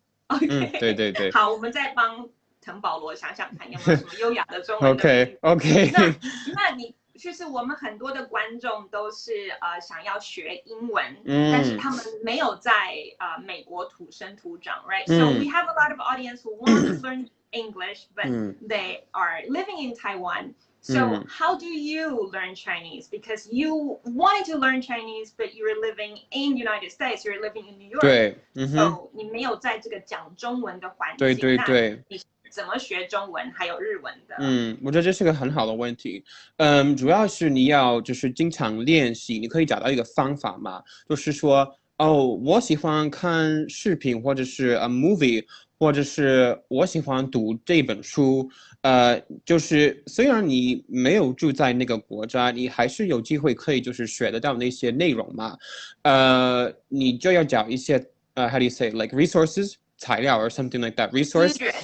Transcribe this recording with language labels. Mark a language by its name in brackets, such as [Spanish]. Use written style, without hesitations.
[English] OK， [Chinese] 对。好，我们再帮滕保罗想想看有没有什么优雅的中文的名字。 [English] OK。 [Chinese] 那你就是我们很多的观众都是想要学英文，但是他们没有在美国土生土长 ，right? [English] So we have a lot of audience who want to learn English, but they are living in Taiwan. So how do you learn Chinese? Because you wanted to learn Chinese, but you were living in the United States. You're living in New York. [Chinese] 对，So 你没有在这个讲中文的环境。对。你怎么学中文还有日文的？我觉得这是个很好的问题。主要是你要就是经常练习，你可以找到一个方法嘛，就是说我喜欢看视频或者是movie， 或者是我喜欢读这本书。就是虽然你没有住在那个国家，你还是有机会可以就是学得到那些内容嘛。你就要找一些 [English] how do you say like resources [Chinese] 材料 [English] or something like that resource。